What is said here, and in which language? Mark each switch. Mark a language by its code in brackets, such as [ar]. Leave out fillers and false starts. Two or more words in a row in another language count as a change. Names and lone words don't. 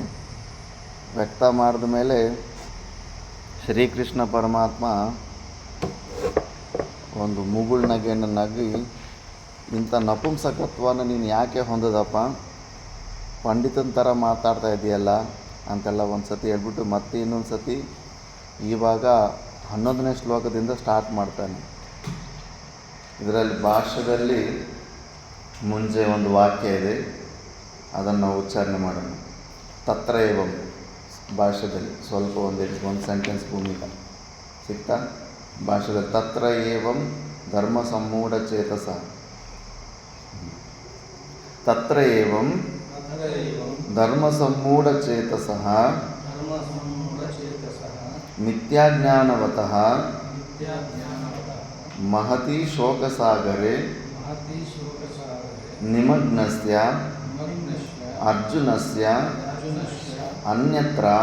[kn] ವ್ಯಕ್ತ ಮಾಡಿದ ಮೇಲೆ ಶ್ರೀಕೃಷ್ಣ ಪರಮಾತ್ಮ ಒಂದು ಮುಗುಳ್ನಗೆಯನ್ನು ನಗಿ, ಇಂಥ ನಪುಂಸಕತ್ವನ ನೀನು ಯಾಕೆ ಹೊಂದದಪ್ಪ, ಪಂಡಿತನ ಥರ ಮಾತಾಡ್ತಾ ಇದೆಯಲ್ಲ ಅಂತೆಲ್ಲ ಒಂದು ಸತಿ ಹೇಳ್ಬಿಟ್ಟು ಮತ್ತೆ ಇನ್ನೊಂದು ಸತಿ ಇವಾಗ 11ನೇ ಶ್ಲೋಕದಿಂದ ಸ್ಟಾರ್ಟ್ ಮಾಡ್ತಾನೆ. ಇದರಲ್ಲಿ ಭಾಷ್ಯದಲ್ಲಿ ಮುಂಚೆ ಒಂದು ವಾಕ್ಯ ಇದೆ, ಅದನ್ನು ನಾವು ಉಚ್ಚಾರಣೆ ಮಾಡೋಣ. [sa] ತತ್ರ ಏವಂ [kn] ಭಾಷೆಯಲ್ಲಿ ಸ್ವಲ್ಪ ಒಂದು ಸೆಂಟೆನ್ಸ್ ಭೂಮಿಕ ಸಿಗ್ತಾ ಭಾಷೆದಲ್ಲಿ [sa] ತತ್ರ ಏವಂ ಧರ್ಮ ಸಮ್ಮೂಢ ಚೇತಸ ತತ್ರ ಏವಂ ಧರ್ಮ ಸಮ್ಮೂಢ ಚೇತಸಃ ಮಿಥ್ಯಾಜ್ಞಾನವತಃ ಮಹತಿ ಶೋಕಸಾಗರೆ ನಿಮಗ್ನಸ್ಯ ಅರ್ಜುನಸ್ಯ ಅನ್ಯತ್ರ